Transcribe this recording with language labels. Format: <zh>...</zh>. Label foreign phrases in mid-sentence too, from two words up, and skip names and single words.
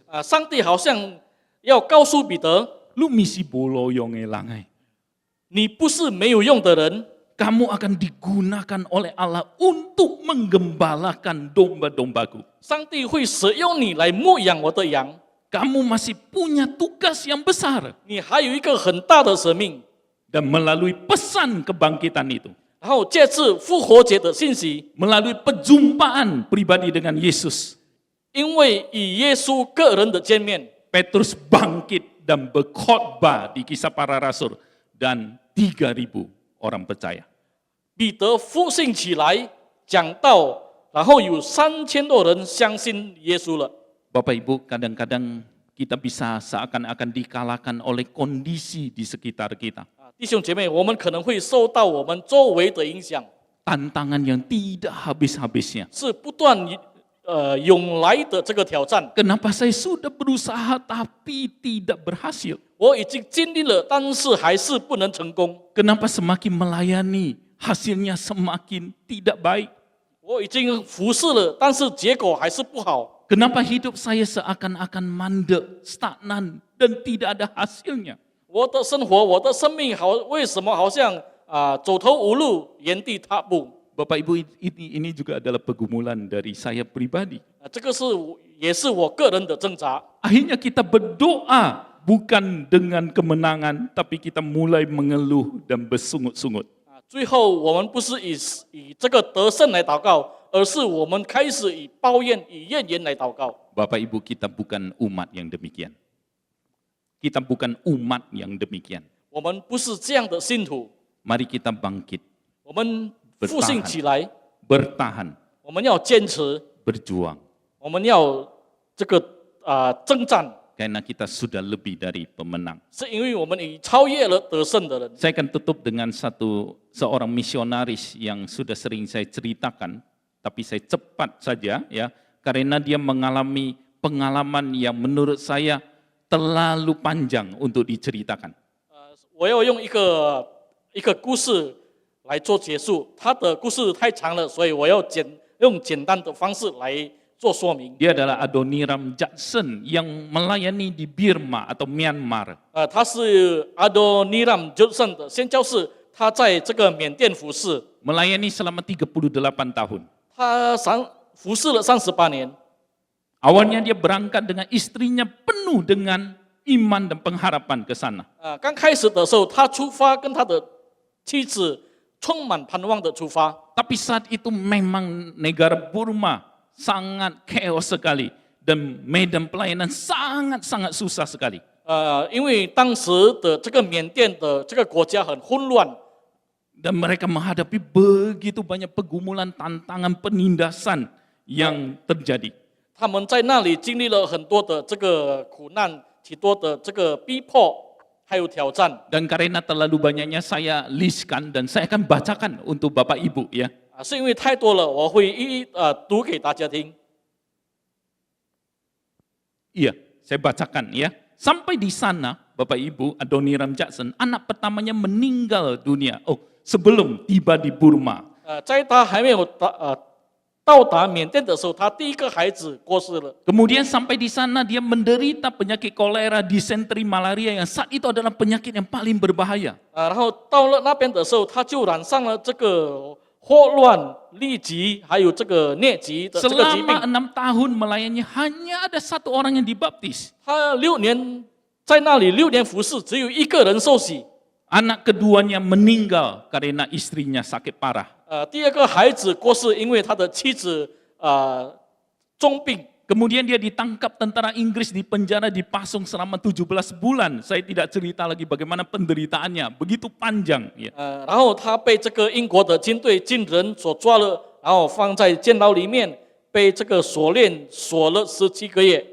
<zh>上帝好像要告诉彼得， lu misi boloyong elangai. 你不是没有用的人，</zh> <id>Kamu akan digunakan oleh Allah untuk menggembalakan domba-dombaku.</id> <zh>上帝会使用你来牧养我的羊。</zh> <id>Kamu masih punya tugas yang besar.</id> <zh>你还有一个很大的使命。</zh> <id>Dan melalui pesan kebangkitan itu,</id> <zh>然后这次复活节的信息，</zh> <id>melalui perjumpaan pribadi dengan Yesus,</id> <zh>因为与耶稣个人的见面，</zh> <id>Petrus bangkit dan berkhotbah di Kisah Para Rasul dan 3.000 orang percaya.</id> <zh>彼得复兴起来讲道，然后有3000多人相信耶稣了。</zh> <id>Bapak Ibu, kadang-kadang kita bisa seakan-akan dikalahkan oleh kondisi di sekitar kita.</id> <zh>弟兄姐妹，我们可能会受到我们周围的影响，</zh> <id>Tantangan yang tidak habis-habisnya.</id> <zh>是不断涌来的这个挑战。</zh> <id>Kenapa saya sudah berusaha tapi tidak berhasil?</id> <zh>我已经尽力了，但是还是不能成功。</zh> <id>Kenapa semakin melayani hasilnya semakin tidak baik?</id> <zh>我已经服侍了，但是结果还是不好。</zh> <id>Kenapa hidup saya seakan-akan mandek, stagnan, dan tidak ada hasilnya?</id> <zh>我的生活，我的生命为什么好像走投无路，原地踏步？</zh> <id>Bapak Ibu, ini juga adalah pergumulan dari saya pribadi.</id> <zh>这个也是我个人的挣扎。</zh> <id>Akhirnya kita berdoa bukan dengan kemenangan, tapi kita mulai mengeluh dan bersungut-sungut.</id> <zh>最后我们不是以这个得胜来祷告，而是我们开始以抱怨、以怨言来祷告。</zh> <id>Bapak Ibu, kita bukan umat yang demikian. Kita bukan umat yang demikian.</id> <zh>我们不是这样的信徒，</zh> <id>Mari kita bangkit,</id> <zh>我们复兴起来，</zh> <id>bertahan,</id> <zh>我们要坚持，</zh> <id>berjuang.</id> <zh>我们要这个征战，</zh> <id>Karena kita sudah lebih dari pemenang.</id> <zh>是因为我们已超越了得胜的人。</zh> <id>Saya akan tutup dengan seorang misionaris yang sudah sering saya ceritakan, tapi saya cepat saja ya, karena dia mengalami pengalaman yang menurut saya terlalu panjang untuk diceritakan.</id> <zh>我要用一个故事来做结束，他的故事太长了，所以我要用简单的方式来做说明。</zh> <id>Dia adalah Adoniram Jackson yang melayani di Burma atau Myanmar.</id> <zh>他是Adoniram Judson的宣教士，他在这个缅甸服侍，</zh> <id>Melayani selama 38 tahun.</id> <zh>他服侍了38年。</zh> <id>Awalnya dia berangkat dengan istrinya penuh dengan iman dan pengharapan ke sana.</id> <zh>刚开始的时候，他出发跟他的妻子充满盼望的出发。</zh> <id>Tapi saat itu memang negara Burma sangat chaos sekali dan medan pelayanan sangat-sangat susah sekali.</id> <zh>因为当时的这个缅甸的这个国家很混乱，</zh> <id>Dan mereka menghadapi begitu banyak pergumulan, tantangan, penindasan yang terjadi.</id> <zh>他们在那里经历了很多的这个苦难，许多的这个逼迫，还有挑战。</zh> <id>Dan karena terlalu banyaknya saya listkan dan saya akan bacakan untuk Bapak Ibu ya.</id> <zh>是因为太多了，我会一一读给大家听。</zh> <id>Iya, saya bacakan ya. Sampai di sana, Bapak Ibu, Adoniram Jackson, anak pertamanya meninggal dunia. Oh, sebelum tiba di Burma.</id> <zh>在他还没有到达缅甸的时候，他第一个孩子过世了。</zh> <id>Kemudian sampai di sana dia menderita penyakit kolera, disenteri, malaria yang saat itu adalah penyakit yang paling berbahaya.</id> <zh>然后到了那边的时候，他就染上了这个霍乱、痢疾，还有这个疟疾的这个疾病。</zh> <id>Selama 6 tahun melayani hanya ada 1 orang yang dibaptis.</id> <zh>他6年在那里6年服侍，只有一个人受洗。</zh> <id>Anak keduanya meninggal karena istrinya sakit parah.</id> <zh>第二个孩子过世，因为他的妻子重病。</zh> <id>Kemudian dia ditangkap tentara Inggris, di penjara, dipasung selama 17 bulan. Saya tidak cerita lagi bagaimana penderitaannya, begitu panjang. Ya.</id> <zh>然后他被这个英国的军队军人所抓了，然后放在监牢里面，被这个锁链锁了17个月。</zh>